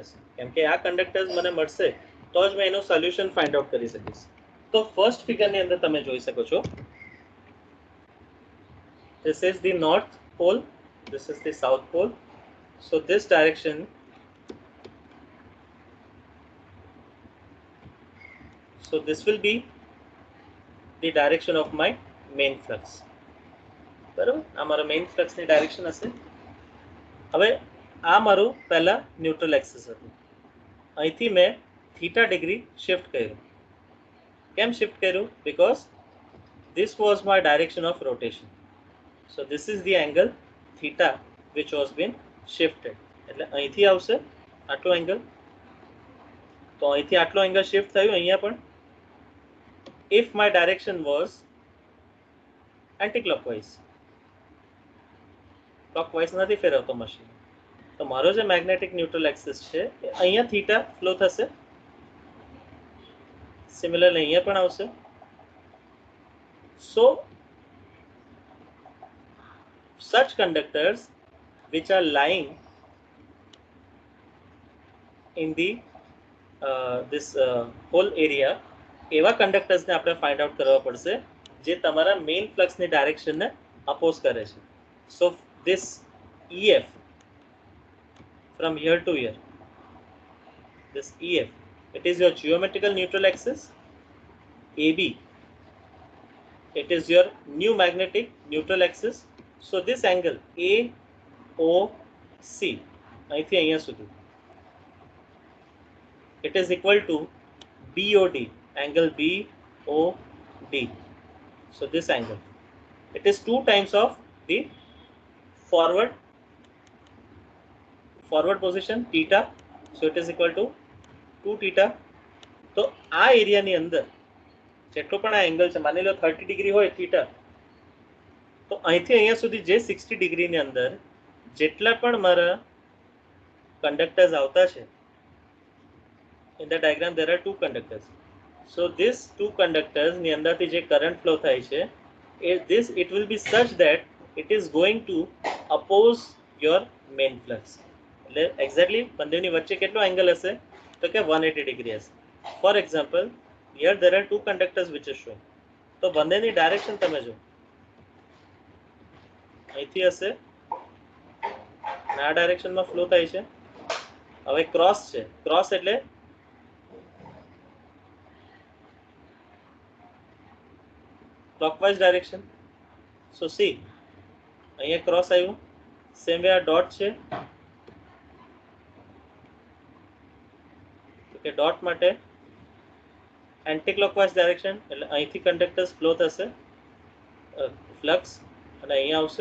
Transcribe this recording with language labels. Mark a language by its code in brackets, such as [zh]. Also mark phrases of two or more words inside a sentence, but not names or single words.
[gu] કેમ કે આ conductors મને મળશે તો જ मैं એનું [en] solution find out [gu] કરી શકીશ. તો [en] first figure [gu] ની અંદર તમે જોઈ શકો છો, [en] this is the north pole, this is the south pole. So this direction, so this will be the direction of my main flux. [gu] બરાબર, આ મારો [en] main flux direction [gu] હશે. હવે આ મારું પહેલા [en] neutral axis [gu] હતું, અહીંથી મેં [en] theta degree shift [gu] કર્યું. કેમ શિફ્ટ કર્યું? [en] બીકોઝ this was my direction of rotation. So this is the angle theta which was been shifted. [gu] એટલે અહીંથી આવશે આટલો એંગલ, તો અહીંથી આટલો એંગલ શિફ્ટ થયું અહીંયા પણ. [en] if my direction was anti-clockwise, [gu] clockwise નથી ફેરવતો મશીન, તો મારો જે [en] magnetic neutral axis [gu] છે એ અહીંયા [en] theta flow [gu] થશે. સિમિલરલી અહીંયા પણ આવશે. [en] So such conductors which are lying in the this whole area, [gu] એવા કંડક્ટર્સને આપણે [en] find out [gu] કરવા પડશે જે તમારા [en] main flux direction oppose [gu] કરે છે. [en] સો this EF from here to here, this EF, it is your geometrical neutral axis. AB, it is your new magnetic neutral axis. So this angle AOC, [gu] અહીંથી અહીંયા સુધી, [en] it is equal to BOD, angle BOD. So this angle, it is 2 times of the forward position theta. So it is equal to 2 theta. [gu] તો આ એરિયાની અંદર જેટલો પણ આ એંગલ છે, માની લો 30 ડિગ્રી હોય થીટા, તો અહીંથી અહીંયા સુધી જે 60 ડિગ્રીની અંદર જેટલા પણ મારા કંડક્ટર્સ આવતા છે, [en] in the diagram there are 2 conductors. So this 2 conductors [gu] ની અંદરથી જે [en] current flow [gu] થાય છે, [en] it will be such that it is going to oppose your main flux. [gu] એટલે એક્ઝેક્ટલી બંનેની વચ્ચે કેટલો એંગલ હશે, તો કે 180 ડિગ્રી હશે. [en] for example, here there are 2 conductors which is showing. [gu] તો બંનેની ડાયરેક્શન તમે જો, અહીંથી હશે અને આ [en] direction flow [gu] થાય છે. હવે ક્રોસ છે, ક્રોસ એટલે [en] clockwise direction. So see, [gu] અહીંયા ક્રોસ આવ્યું, [en] same way [gu] આ ડોટ છે, તો કે ડોટ માટે [en] anti clockwise direction, [gu] એટલે અહીંથી [en] conductors flow [gu] થશે ફ્લક્સ અને અહીંયા આવશે.